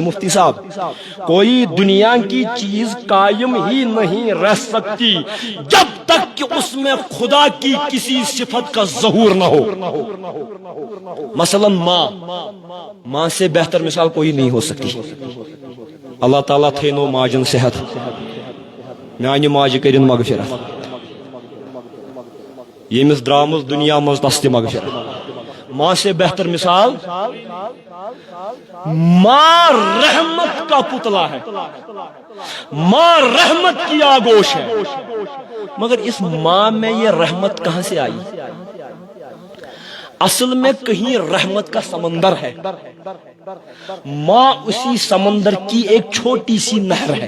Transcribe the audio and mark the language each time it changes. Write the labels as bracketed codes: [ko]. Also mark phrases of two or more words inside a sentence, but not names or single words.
[ur] مفتی صاحب, کوئی دنیا کی چیز قائم ہی نہیں رہ سکتی جب تک کہ اس میں خدا کی کسی صفت کا ظہور نہ ہو. مثلا ماں سے بہتر مثال کوئی نہیں ہو سکتی. [ks] اللہ تعالیٰ تھینو ماجن صحت, میانہ ماجہ کرن مغفرت, یمس درامز دنیا مز تس تہ مغفرت. [ur] ماں سے بہتر مثال ماں رحمت کا پتلا ہے، ماں رحمت کی آگوش ہے، مگر اس ماں میں یہ رحمت کہاں سے آئی؟ اصل میں کہیں رحمت کا سمندر ہے، ماں اسی سمندر کی ایک چھوٹی سی نہر ہے۔